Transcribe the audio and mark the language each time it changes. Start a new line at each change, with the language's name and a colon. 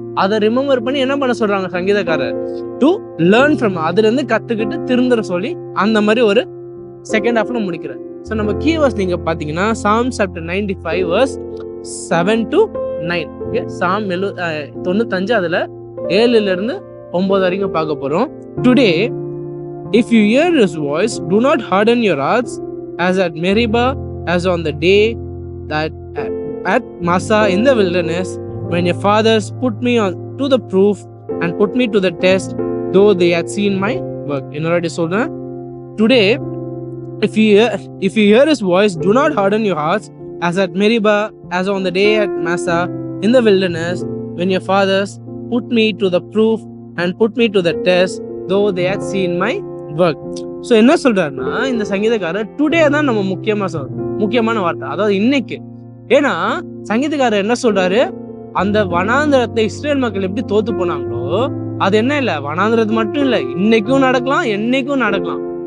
Tamil: அதை ரிமெம்பர் பண்ணி என்ன பண்ண சொல்றாங்க சங்கீதக்காரர்,
English: to learn from,
Tamil: அதுல இருந்து கத்துக்கிட்டு திருந்துற சொல்லி அந்த மாதிரி ஒரு செகண்ட் ஹாஃப்ல முடிக்கிறார். ஸோ நம்ம கீவர்ஸ் நீங்க பாத்தீங்கன்னா
English: Psalms chapter 95 verse 7 to 9.
Tamil: Okay, Psalm 95 அதுல 7ல இருந்து 9 வரைக்கும் பார்க்க போறோம்.
English: Today if you hear his voice, do not harden your hearts as at Meribah, as on the day that at Massah in the wilderness, when your fathers put me on to the proof and put me to the test, though they had seen my work. Already
Tamil: சொல்றேன்,
English: today if you hear his voice, do not harden your hearts as at Meribah, as on the day at Massah in the wilderness, when your fathers put me to the proof and put me to the test, though they had seen my work.
Tamil: So என்ன சொல்றாருன்னா, இந்த சங்கீதக்காரர் today தான் நம்ம முக்கியமான வார்த்தை, அதாவது இன்னைக்கு. ஏன்னா சங்கீதக்காரர் என்ன சொல்றாரு, அந்த வனாந்திரத்தை இஸ்ரேல் மக்கள் எப்படி தோத்து போனாங்களோ, அது என்ன இல்ல, வனாந்திரத்து மட்டும் இல்ல, இன்னைக்கும் நடக்கலாம், என்னைக்கும் நடக்கலாம்.